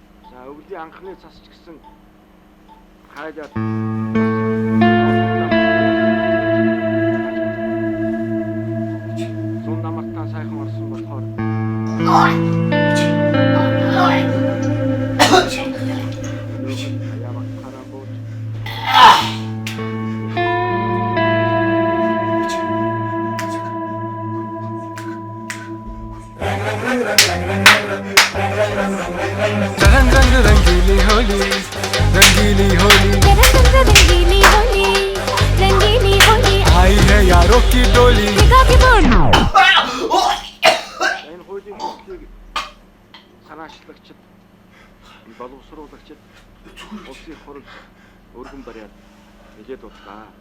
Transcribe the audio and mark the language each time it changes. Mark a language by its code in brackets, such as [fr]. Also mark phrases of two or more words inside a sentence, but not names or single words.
[mn] За өвлийн анхны цас ч гэсэн хайлаад зүүн намартаа сайхан орсон болохоор яавах хараа бод [hi] रंग रंगीली होली रंगीली होली रंगीली होली रंगीली होली आई है यारों की टोली [mn] энэ хуулийн төслийг санаачлагчид боловсруулагчид улсын хурал өргөн бариад нэлээд удлаа.